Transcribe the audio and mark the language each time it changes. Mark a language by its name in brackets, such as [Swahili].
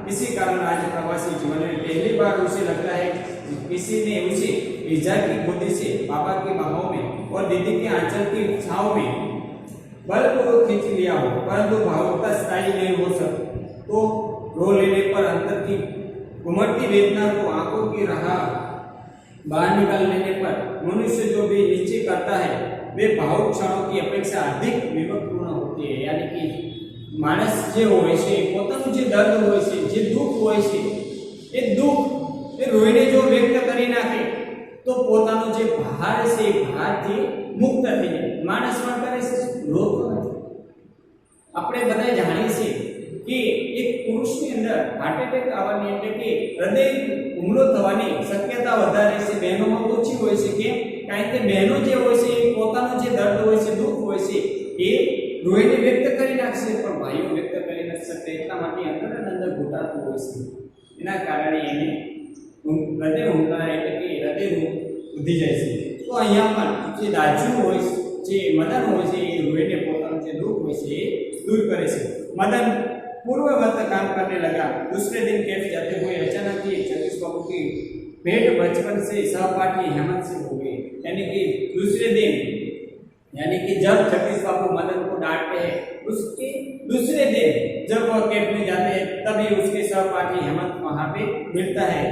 [Hindi] इसी कारण आज प्रवासी जीवन में पहली बार उसे लगता है किसी ने उसे ईजा की गोदी से बाबा की बाहों में और दीदी के आंचल की छांव में बलपूर्वक खींच लिया हो, परंतु भावुकता स्थायी नहीं हो सकती. तो रो लेने पर अंतर की उमड़ती वेदना को आंखों की राह बाहर निकाल लेने पर मनुष्य जो भी निश्चय करता है वे भावुक क्षणों की अपेक्षा अधिक विवेकपूर्ण होती है. [Gujarati] यानी कि मानस जे होय छे, પોતાનું જે દર્દ હોય છે, જે દુઃખ હોય છે, એ દુઃખ એ રોઈને જો વ્યક્ત કરી નાખે તો પોતાનો જે ભાર છે એ ભારથી મુક્ત થઈ જાય. માણસ પણ કરે છે, રોતો નથી. આપણે બધા જાણીએ છીએ કે એક પુરુષની અંદર હાર્ટ એટેક આવવાની એટલે કે હૃદય હુમલો થવાની શક્યતા વધારે છે, બહેનોમાં ઓછી હોય છે. કેમ? કારણ કે બહેનો જે હોય છે એ પોતાનું જે દર્દ હોય છે, દુઃખ હોય છે એ રોઈને વ્યક્ત કરી નાખશે પણ ભાઈઓ વ્યક્ત કરી નથી શકતા એટલા માટે અંદર અને અંદર ઘૂંટાતું હોય છે એના કારણે એને હૃદય હુમલા એટલે કે હૃદય રોગ વધી જાય છે તો અહીંયા પણ જે દાજુ હોય જે મદન હોય છે એ રોઈને પોતાનું જે દુઃખ હોય છે એ [Hindi] दूर करे से मदन पूर्ववत काम करने लगा। दूसरे दिन कैफ जाते हुए अचानक ही जगदीश बाबू की भेंट बचपन से सहपाठी हेमंत से हो गई। यानी कि दूसरे दिन यानी कि जब जगदीश बाबू मदन को डांटते हैं उसके दूसरे दिन जब वह कैफ में जाते हैं तभी उसके सहपाठी हेमंत वहां पे मिलता है।